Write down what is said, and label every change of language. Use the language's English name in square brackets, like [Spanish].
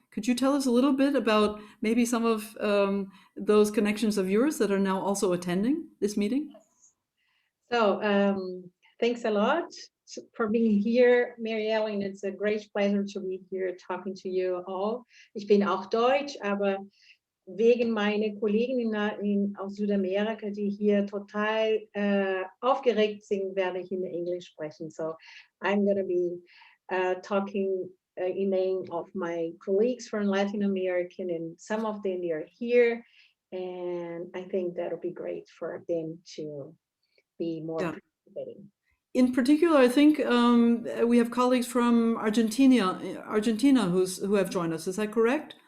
[English] Could you tell us a little bit about maybe some of those connections of yours that are now also attending this meeting? So, thanks a lot for being here, Marielle, and it's a great pleasure to be here talking to you all. [German] Ich bin auch Deutsch, aber wegen meiner Kolleginnen aus Südamerika, die hier total aufgeregt sind, werde ich in Englisch sprechen. [English] So, I'm going to be talking in name of my colleagues from Latin America, and some of them are here, and I think that'll be great for them to be more participating. In particular, I think we have colleagues from Argentina who have joined us. Is that correct?